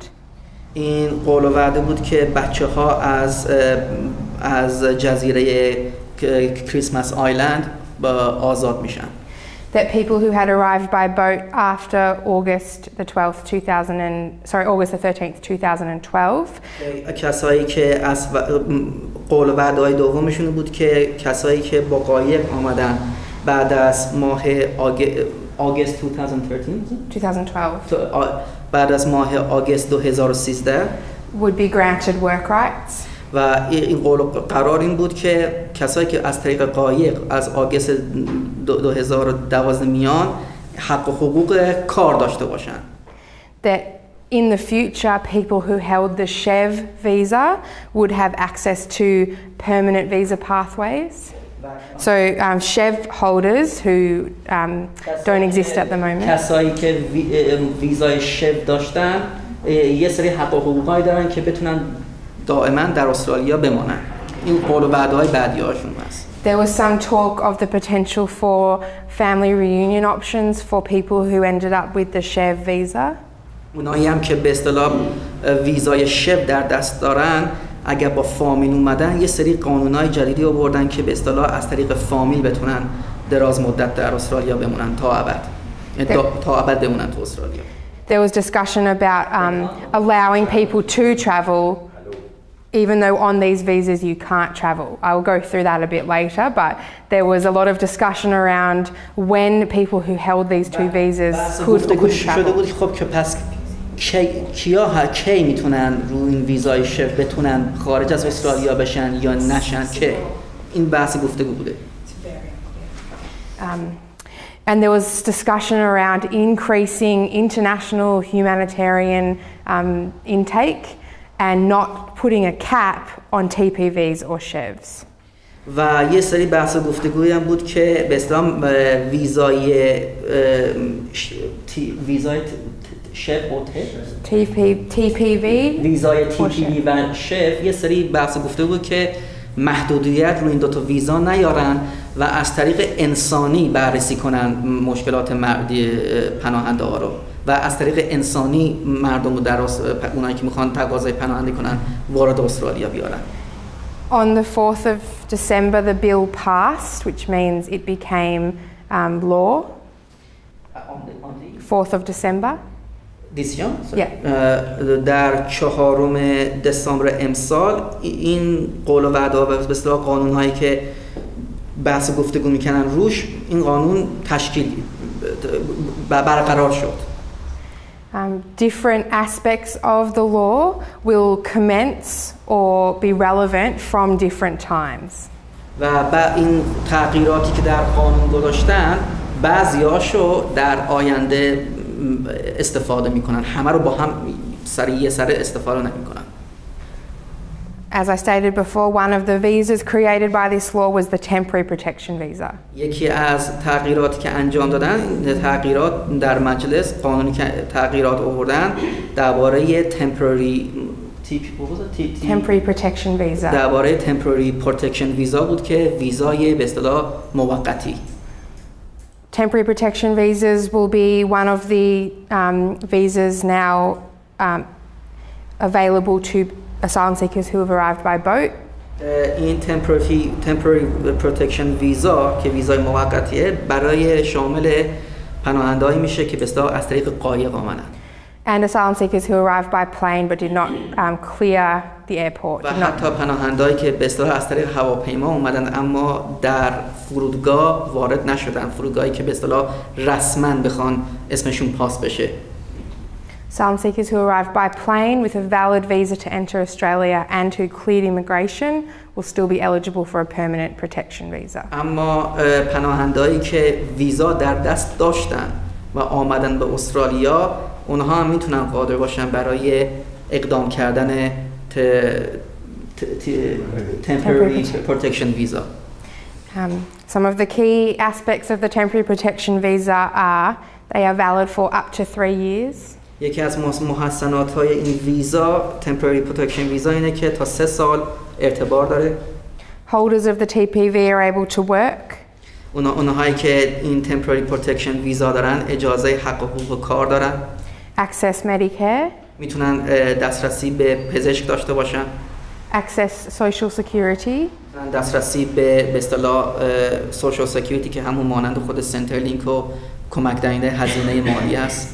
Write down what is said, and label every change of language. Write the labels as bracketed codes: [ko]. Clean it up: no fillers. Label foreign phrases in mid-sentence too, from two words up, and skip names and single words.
[fa] این قول و وعده بود که بچه‌ها از جزیره کریسمس آیلند آزاد میشن. [en] That people who had arrived by boat after August the 13th, 2012. [fa] کسایی که از قول و وعده‌های دومشون بود که کسایی که با قایق آمدن بعد از ماه آگوست 2012 بعد از ماه آگوست 2013 [en] would be granted work rights. [fa] و این قرار این بود که کسایی که از طریق قایق از آگوست 2012 میان حق و حقوق کار داشته باشن. [en] That in the future people who held the SHEV visa would have access to permanent visa pathways. So SHEV holders who don't exist at the moment. [fa] کسایی که ویزای SHEV داشتن یه سری حق و حقوقایی دارن که بتونن دائما در استرالیا بمانن. این قول و وعده‌های بعدی‌هاشون هست. [en] There was some talk of the potential for family reunion options for people who ended up with the SHEV visa. [fa] اونایی هم که به اصطلاح ویزای شب در دست دارن اگر با فامیل اومدن یه سری قانونای جدیدی آوردن که به اصطلاح از طریق فامیل بتونن دراز مدت در استرالیا بمونن تا ابد. تا ابد بمونن تو استرالیا. [en] There was discussion about allowing people to travel even though on these visas you can't travel. I will go through that a bit later, but there was a lot of discussion around when people who held these two visas could or couldn't travel. [fa] خب که پس کی میتونن روی این ویزای شف بتونن خارج از استرالیا بشن یا نشن که این بحث گفتگو بوده. [en] And there was discussion around increasing international humanitarian intake and not putting a cap on TPVs or SHEVs. [fa] و یه سری بحث گفتگویی هم بود که به اصطلاح ویزای شف و TPV ویزای TPV و شف یه سری بحث گفتگو بود که محدودیت روی این دو تا ویزا نیارن و از طریق انسانی بررسی کنن مشکلات پناهنده ها رو و از طریق انسانی مردم رو در اونایی که میخوان تقاضای پناهندگی کنن وارد استرالیا بیارن. [en] On the 4th of December the bill passed, which means it became law. On the 4th of December. [fa] در 4 دسامبر امسال این قول و وعده و به اصطلاح قانون‌هایی که بحث گفتگو میکنن روش این قانون تشکیل برقرار شد. [en] Different aspects of the law will commence or be relevant from different times. [fa] و این تغییراتی که در قانون گذاشتن بعضیاشو در آینده استفاده میکنن، همه رو با هم یه سر استفاده نمیکنن. [en] As I stated before, one of the visas created by this law was the temporary protection visa. [fa] یکی از تغییراتی که انجام دادن، تغییرات در مجلس قانونی که تغییرات آوردن درباره temporary [en] protection visa. [fa] درباره [en] temporary protection visa [fa] بود که ویزای به اصطلاح موقتی. [en] Temporary protection visas will be one of the visas now available to asylum seekers who have arrived by boat. [fa] این [en] temporary protection visa [fa] که ویزای موقتیه برای شامل پناهنده‌ای میشه که به اصطلاح از طریق قایق آمدن. [en] And asylum seekers who arrived by plane but did not clear the airport. [fa] و حتی پناهنده‌ای که به اصطلاح از طریق هواپیما اومدن اما در فرودگاه وارد نشدن، فرودگاهی که به اصطلاح رسما بخوان اسمشون پاس بشه. [en] Asylum seekers who arrived by plane with a valid visa to enter Australia and who cleared immigration will still be eligible for a permanent protection visa. [fa] اما پناهنده‌ای که ویزا در دست داشتن و آمدن به استرالیا اونها هم میتونن قادر باشن برای اقدام کردن [en] temporary protection visa. Some of the key aspects of the temporary protection visa are they are valid for up to 3 years. [fa] یکی از محسنات‌های این ویزا [en] temporary protection [fa] ویزا اینه که تا 3 سال اعتبار داره. [en] Holders of the TPV are able to work. [fa] اونهایی که این [en] temporary protection [fa] ویزا دارن اجازه حق و حقوق کار دارن. [en] Access Medicare. [fa] میتونن دسترسی به پزشک داشته باشن. [en] Access Social Security. [fa] دسترسی به اصطلاح [en] Social Security [fa] که همون مانند خود سنترلینک و کمک دهنده هزینه مالی است.